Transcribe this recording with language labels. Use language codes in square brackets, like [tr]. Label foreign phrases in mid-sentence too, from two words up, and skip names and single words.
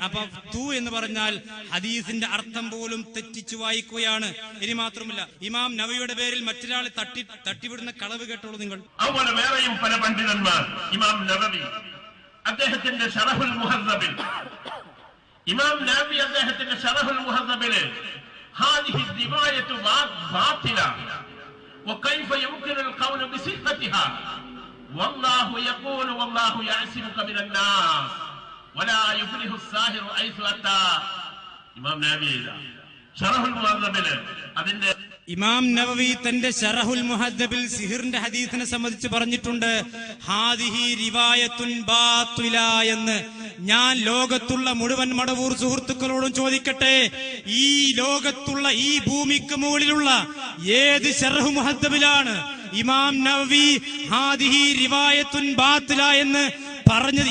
[ml] അപ്പൊ തൂ എന്ന് പറഞ്ഞാൽ ഹദീസിന്റെ അർത്ഥം പോലും തെറ്റിച്ചു വായിക്കുകയാണ്. ഇനി മാത്രമല്ല, ഇമാം നവവിയുടെ പേരിൽ മറ്റൊരാളെ തട്ടിവിടുന്ന കളവ് കേട്ടോളൂ നിങ്ങൾ. അതുപോലെ വേറെയും പല പണ്ഡിതന്മാർ, ഇമാം നവവി അദ്ദേഹത്തിന്റെ ശറഹുൽ മുഹദ്ദബിൽ, ഇമാം നവവി അദ്ദേഹത്തിന്റെ ശറഹുൽ മുഹദ്ദബില് [ar] هذه الرواية باطلة وكيف يمكن القول بصحتها والله يقول والله يعصمك من الناس ولا يفلح الساحر حيث أتى. [ml] ഇമാം നവവി ശറഹുൽ മുഹദ്ദബില് അതിന്റെ ഇമാം നവവി തന്റെ ശറഹുൽ മുഹദ്ദബിൽ സിഹിറിന്റെ ഹദീസിനെ സംബന്ധിച്ച് പറഞ്ഞിട്ടുണ്ട്, [ar] هذه رواية باطلة [ml] എന്ന്. ഞാൻ ലോകത്തുള്ള മുഴുവൻ മടവൂർ സുഹൃത്തുക്കളോടും ചോദിക്കട്ടെ, ഈ ലോകത്തുള്ള ഈ ഭൂമിക്ക് മുകളിലുള്ള ഏത് ശറഹു മുഹദ്ദബിലാണ് ഇമാം നവവി [ar] هذه رواية باطلة [ml] എന്ന് പറഞ്ഞത്?